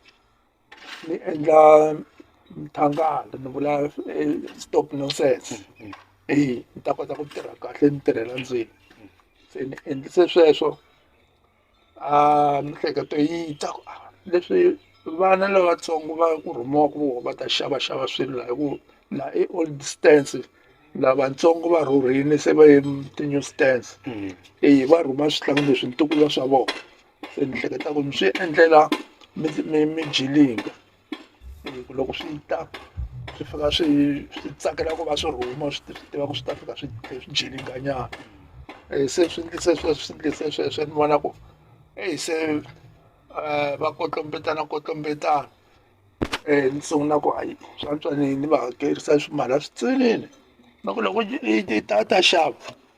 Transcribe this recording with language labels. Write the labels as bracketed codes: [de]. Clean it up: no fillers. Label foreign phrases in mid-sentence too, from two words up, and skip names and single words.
[ts] endla mthangala ni vula [en] stop nonsense [ts] ni ta kota ku tirha kahle ni tirhela ndzeni se ni endlise sweswo mihleketo yi ta ku leswi vana lavatsongo va ku rhumiwaku voho va ta xavaxava swilo la hi ku la i [en] old stance [ts] lavatsongo va rhurhile se va ye ti- [en] new stance [ts] va rhuma swihlangi leswi ntukulu swa vona se ni hleketa ku ni swi endlela mijilinga loko swi ta swi fika swi tsakela ku va swi rhuma swi tiva ku swi ta fika swi jilinganyana se swi endlise sweswo ni vona ku se va kotlombetana ni sungula ku hayi swa antswa ni va hakerisa swimala switsinini na ku loko i ta xava